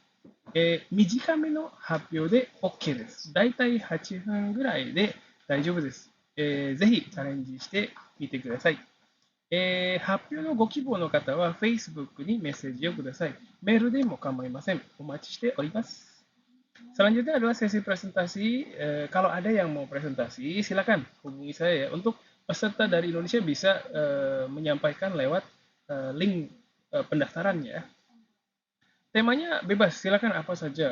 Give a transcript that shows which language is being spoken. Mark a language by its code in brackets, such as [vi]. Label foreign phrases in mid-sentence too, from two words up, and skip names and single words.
[ja] 短めの発表で OK です。だいたい8分ぐらいで大丈夫です。ぜひチャレンジしてみてください。発表のご希望の方は Facebook にメッセージをください。メールでも構いません。お待ちしております。 [id] Selanjutnya adalah sesi presentasi. Kalau ada yang mau presentasi, silakan hubungi saya ya. Untuk peserta dari Indonesia bisa menyampaikan lewat link pendaftarannya ya. Temanya bebas, silakan apa saja.